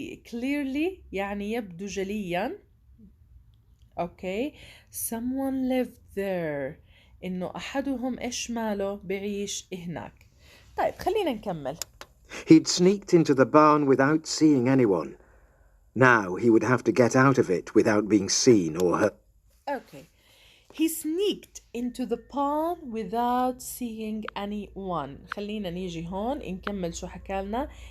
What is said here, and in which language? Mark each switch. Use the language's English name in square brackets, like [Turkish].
[Arabic] clearly يعني يبدو جليا. أوكي [English] someone lived there [Arabic] إنه أحدهم إيش ماله بعيش هناك. طيب خلينا نكمل. [English] He'd sneaked into the barn without seeing anyone. Now he would have to get out of it without being seen or heard. Okay. He sneaked into the barn without seeing anyone. [Arabic] خلينا نيجي هون نكمل شو حكالنا.